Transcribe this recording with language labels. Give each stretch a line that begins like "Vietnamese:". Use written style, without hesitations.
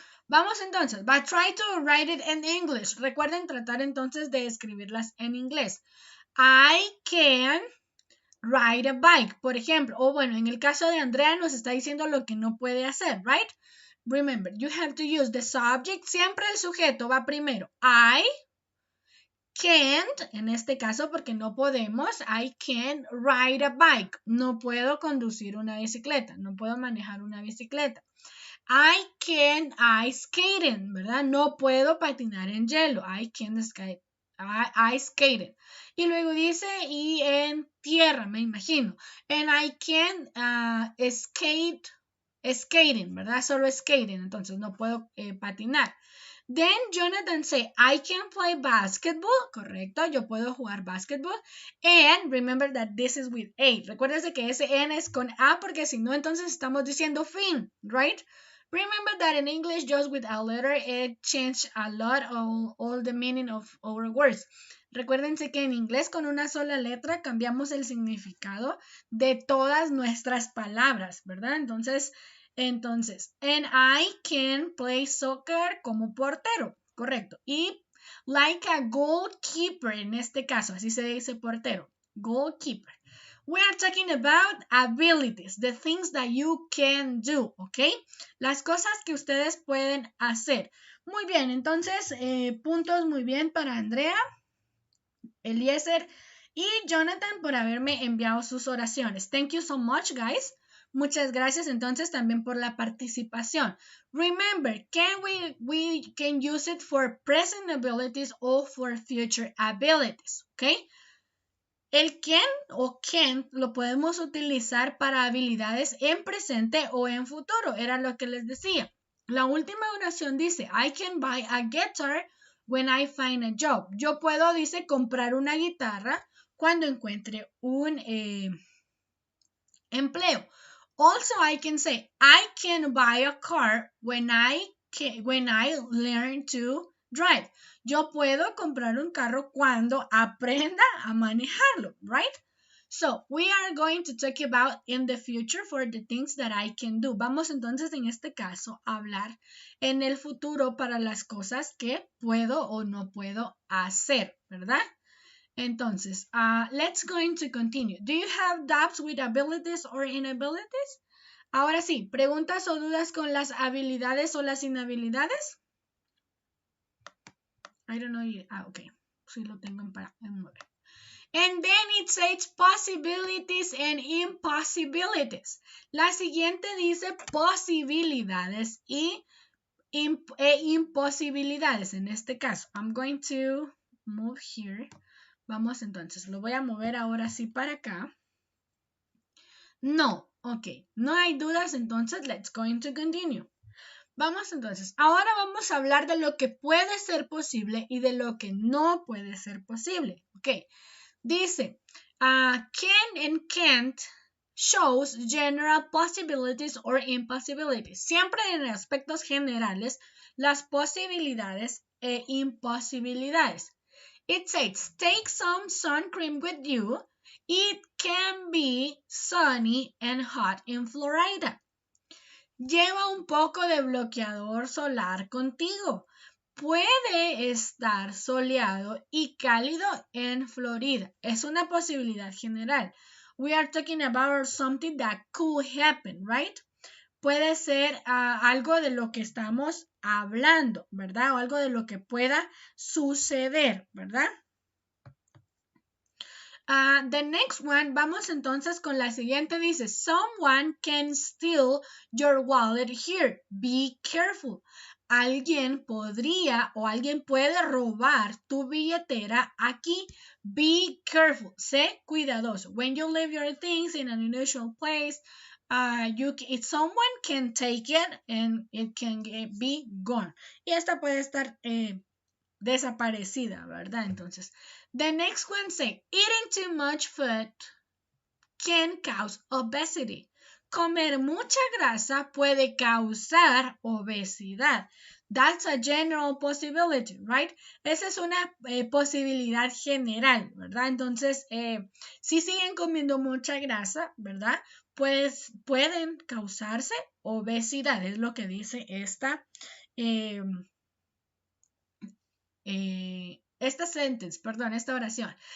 Spanish: Vamos entonces,
English: but try to write it in English.
Spanish: Recuerden tratar entonces de escribirlas en inglés.
English: I can ride a bike,
Spanish: por ejemplo. O bueno, en el caso de Andrea nos está diciendo lo que no puede hacer,
English: right? Remember, you have to use the subject.
Spanish: Siempre el sujeto va primero.
English: I can't,
Spanish: en este caso porque no podemos,
English: I can't ride a bike.
Spanish: No puedo conducir una bicicleta, no puedo manejar una bicicleta.
English: I can't ice skating,
Spanish: ¿verdad? No puedo patinar en hielo.
English: I can't skate. Ice skating.
Spanish: Y luego dice, y en tierra, me imagino.
English: And I can't skating,
Spanish: ¿verdad? Solo skating, entonces no puedo patinar.
English: Then Jonathan say, I can play basketball,
Spanish: correcto, yo puedo jugar
English: basketball. And remember that this is with A.
Spanish: Recuérdense que ese N es con A porque si no, entonces estamos diciendo fin,
English: right? Remember that in English, just with a letter, it changed a lot of all the meaning of our words.
Spanish: Recuérdense que en inglés con una sola letra cambiamos el significado de todas nuestras palabras, ¿verdad? Entonces,
English: and I can play soccer
Spanish: como portero, correcto. Y
English: like a goalkeeper,
Spanish: en este caso, así se dice portero, goalkeeper.
English: We are talking about abilities, the things that you can do, ¿ok?
Spanish: Las cosas que ustedes pueden hacer. Muy bien, entonces, puntos muy bien para Andrea, Eliezer y Jonathan por haberme enviado sus oraciones.
English: Thank you so much, guys.
Spanish: Muchas gracias entonces también por la participación.
English: Remember, we can use it for present abilities or for future abilities, ¿ok?
Spanish: El can o can't lo podemos utilizar para habilidades en presente o en futuro. Era lo que les decía. La última oración dice,
English: I can buy a guitar when I find a job.
Spanish: Yo puedo, dice, comprar una guitarra cuando encuentre un empleo.
English: Also, I can say, I can buy a car when I learn to drive.
Spanish: Yo puedo comprar un carro cuando aprenda a manejarlo,
English: right? So, we are going to talk about in the future for the things that I can do.
Spanish: Vamos entonces en este caso a hablar en el futuro para las cosas que puedo o no puedo hacer, ¿verdad? Entonces,
English: let's going to continue. Do you have doubts with abilities or inabilities?
Spanish: Ahora sí, preguntas o dudas con las habilidades o las inhabilidades.
English: I don't know. Okay.
Spanish: Sí lo tengo en 9.
English: And then it says possibilities and impossibilities.
Spanish: La siguiente dice posibilidades e imposibilidades. En este caso,
English: I'm going to move here.
Spanish: Vamos entonces, lo voy a mover ahora sí para acá. No, ok, no hay dudas, entonces
English: let's going to continue.
Spanish: Vamos entonces, ahora vamos a hablar de lo que puede ser posible y de lo que no puede ser posible.
English: Ok,
Spanish: dice,
English: can and can't shows general possibilities or impossibilities.
Spanish: Siempre en aspectos generales, las posibilidades e imposibilidades.
English: It says, take some sun cream with you. It can be sunny and hot in Florida.
Spanish: Lleva un poco de bloqueador solar contigo. Puede estar soleado y cálido en Florida. Es una posibilidad general.
English: We are talking about something that could happen, right?
Spanish: Puede ser algo de lo que estamos hablando, ¿verdad? O algo de lo que pueda suceder, ¿verdad?
English: The next one,
Spanish: vamos entonces con la siguiente, dice,
English: someone can steal your wallet here, be careful.
Spanish: Alguien podría o alguien puede robar tu billetera aquí,
English: be careful,
Spanish: sé cuidadoso.
English: When you leave your things in an unusual place, someone can take it and it can be gone.
Spanish: Y esta puede estar desaparecida, ¿verdad? Entonces,
English: the next one say, eating too much food can cause obesity.
Spanish: Comer mucha grasa puede causar obesidad.
English: That's a general possibility, right?
Spanish: Esa es una posibilidad general, ¿verdad? Entonces, si siguen comiendo mucha grasa, ¿verdad? Pues pueden causarse obesidad, es lo que dice esta esta oración.